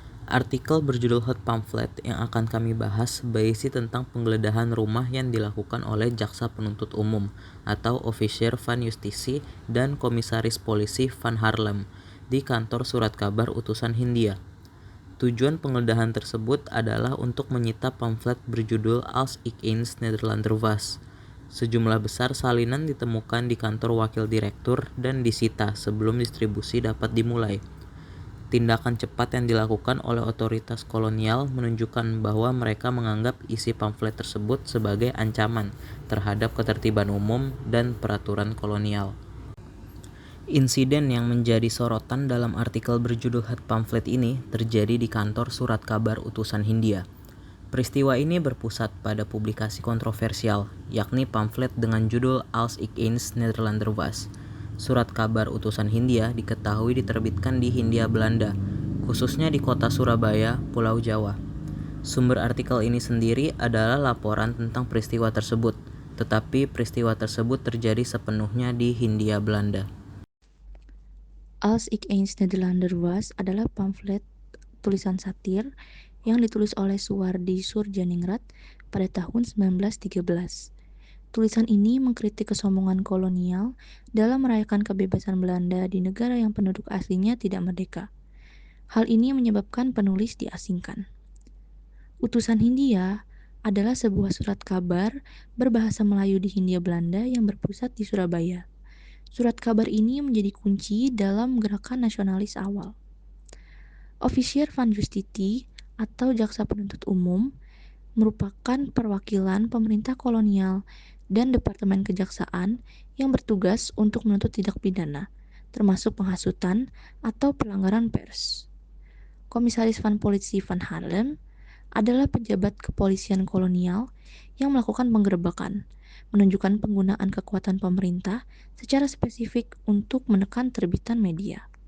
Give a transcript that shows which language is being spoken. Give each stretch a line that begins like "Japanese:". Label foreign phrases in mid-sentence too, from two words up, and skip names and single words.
Indonesian: Artikel berjudul Hot Pamphlet yang akan kami bahas berisi tentang penggeledahan rumah yang dilakukan oleh Jaksa Penuntut Umum atau
Dutch: Officier van Justitie
Indonesian: dan Komisaris Polisi Van Haarlem di kantor surat kabar utusan Hindia. Tujuan penggeledahan tersebut adalah untuk menyita pamflet berjudul Als ik eens Nederlander was. Sejumlah besar salinan ditemukan di kantor wakil direktur dan disita sebelum distribusi dapat dimulai. Tindakan cepat yang dilakukan oleh otoritas kolonial menunjukkan bahwa mereka menganggap isi pamflet tersebut sebagai ancaman terhadap ketertiban umum dan peraturan kolonial. Insiden yang menjadi sorotan dalam artikel berjudul Hot Pamphlet ini terjadi di kantor surat kabar utusan Hindia. Peristiwa ini berpusat pada publikasi kontroversial, yakni pamflet dengan judul Als ik eens Nederlander was. Surat kabar utusan Hindia diketahui diterbitkan di Hindia Belanda, khususnya di kota Surabaya, Pulau Jawa. Sumber artikel ini sendiri adalah laporan tentang peristiwa tersebut, tetapi peristiwa tersebut terjadi sepenuhnya di Hindia Belanda. Als ik eens Nederlander was adalah pamflet tulisan satir yang ditulis oleh Suwardi Soedjaningrat pada tahun 1913. Tulisan ini mengkritik kesombongan kolonial dalam merayakan kebebasan Belanda di negara yang penduduk aslinya tidak merdeka. Hal ini menyebabkan penulis diasingkan. Utusan Hindia adalah sebuah surat kabar berbahasa Melayu di Hindia Belanda yang berpusat di Surabaya. Surat kabar ini menjadi kunci dalam gerakan nasionalis awal.
Dutch: Officier van Justitie
Indonesian: atau Jaksa Penuntut Umum merupakan perwakilan pemerintah kolonial dan Departemen Kejaksaan yang bertugas untuk menuntut tindak pidana, termasuk penghasutan atau pelanggaran pers. Komisaris
Dutch: van Politie
Indonesian: Van Haarlem adalah pejabat kepolisian kolonial yang melakukan penggerebekan, menunjukkan penggunaan kekuatan pemerintah secara spesifik untuk menekan terbitan media.